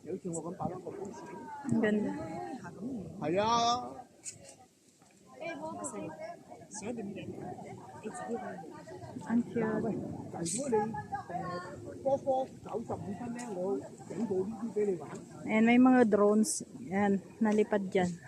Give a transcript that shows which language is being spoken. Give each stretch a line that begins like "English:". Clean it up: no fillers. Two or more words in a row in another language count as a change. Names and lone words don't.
Filipino: Ang ganda.
Cantonese: 係啊，
Filipino: Ang cute.
Cantonese: 但如果你科科走15分咧，我整部呢啲俾你玩。
Filipino: Ayan, may mga drones. Ayan, nalipad dyan.